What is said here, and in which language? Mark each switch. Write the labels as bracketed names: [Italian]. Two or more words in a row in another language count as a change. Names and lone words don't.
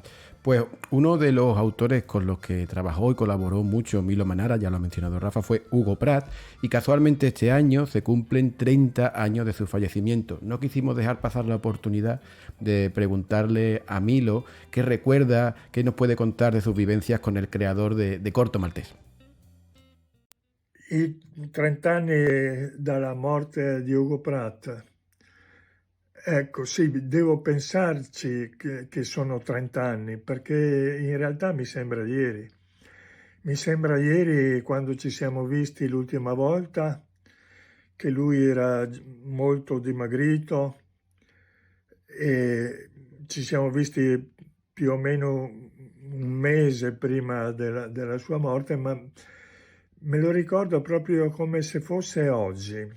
[Spanish] Pues uno de los autores con los que trabajó y colaboró mucho Milo Manara, ya lo ha mencionado Rafa, fue Hugo Pratt, y casualmente este año se cumplen 30 años de su fallecimiento. No quisimos dejar pasar la oportunidad de preguntarle a Milo qué recuerda, qué nos puede contar de sus vivencias con el creador de Corto Maltese. [Italian] I 30 anni dalla morte di Hugo Pratt. Ecco, sì, devo pensarci che sono 30 anni, perché in realtà mi sembra ieri. Mi sembra ieri, quando ci siamo visti l'ultima volta, che lui era molto dimagrito e ci siamo visti più o meno un mese prima della sua morte, ma me lo ricordo proprio come se fosse oggi.